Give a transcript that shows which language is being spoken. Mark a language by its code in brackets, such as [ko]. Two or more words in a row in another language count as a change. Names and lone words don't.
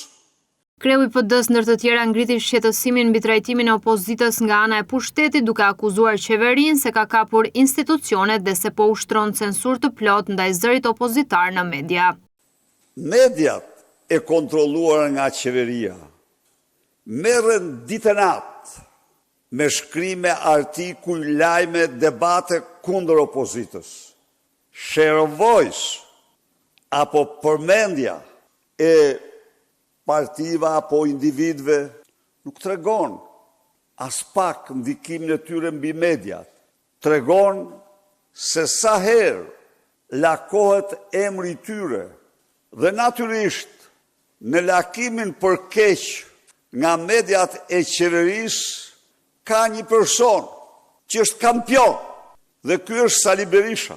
[sq] Kreu i PD-s ndër të tjera ngriti shqetësimin mbi trajtimin e opozitës nga ana e pushtetit, duke akuzuar qeverinë se ka kapur institucionet dhe se po ushtron censur të plot ndaj zërit opozitar në media. Mediat e kontrolluara nga qeveria merren ditë e natë me shkrime, artikuj, lajme, debate kundër opozitës. [en] Share of voice [sq] apo përmendja e partiva apo individëve nuk tregon as pak ndikimin e tyre mbi mediat. Tregon se sa herë lakohet emri i tyre dhe natyrisht në lakimin për keq nga mediat e qeverisë ka një person që është kampion dhe ky është Sali Berisha.